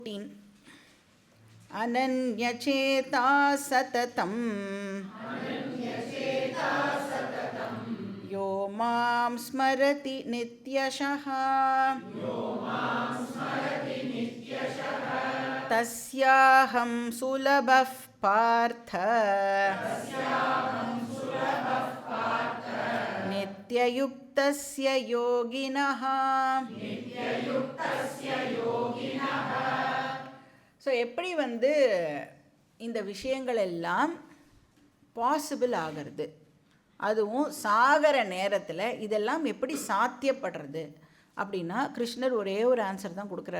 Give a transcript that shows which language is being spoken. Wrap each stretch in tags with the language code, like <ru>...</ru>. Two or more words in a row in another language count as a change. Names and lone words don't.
<sa>अनन्यचेता सततं यो मां स्मरति नित्यशः तस्याहं सुलभः पार्थ नित्ययुक्तस्य योगिनः.</sa> <ta>ஸோ எப்படி இந்த விஷயங்கள் எல்லாம் பாசிபிள் ஆகிறது, அதுவும் சாகர நேரத்தில் இதெல்லாம் எப்படி சாத்தியப்படுறது அப்படின்னா கிருஷ்ணர் ஒரே ஒரு ஆன்சர் தான் கொடுக்குறாரு.</ta>